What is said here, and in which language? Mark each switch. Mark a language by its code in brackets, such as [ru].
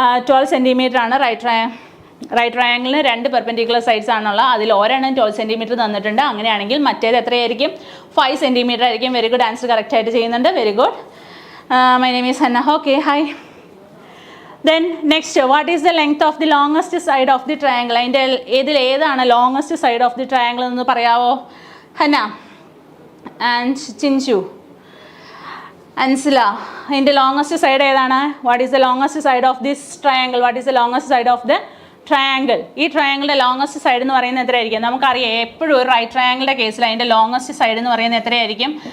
[ml] 12 centimetre ആണ് right ട്രയാങ്കിളിന് 2 perpendicular sides ആണുള്ളത്. അതിൽ ഒരെണ്ണം 12 സെൻറ്റിമീറ്റർ തന്നിട്ടുണ്ട്. അങ്ങനെയാണെങ്കിൽ മറ്റേത് എത്രയായിരിക്കും? 5 സെൻറ്റിമീറ്റർ ആയിരിക്കും. Very good. ആൻസർ കറക്റ്റ് ആയിട്ട് ചെയ്യുന്നുണ്ട്. [en] Very good. My name is Hannah. Okay, hi. Then next, what is the length of the longest side of the triangle? [ml] അതിൻ്റെ ഏതാണ് longest side of the triangle എന്ന് പറയാവോ? Hannah and Chinchu, Ansila, അതിൻ്റെ longest side ഏതാണ്? [en] What is the longest side of this triangle? What is the longest side of the triangle? [ml] ഈ ട്രയാങ്കിളിൻ്റെ longest side എന്ന് പറയുന്നത് എത്രയായിരിക്കും? നമുക്കറിയാം എപ്പോഴും ഒരു റൈറ്റ് ട്രയാങ്കിളിൻ്റെ കേസിൽ അതിൻ്റെ ലോങ്ങസ്റ്റ് സൈഡ് എന്ന് പറയുന്നത് എത്രയായിരിക്കും?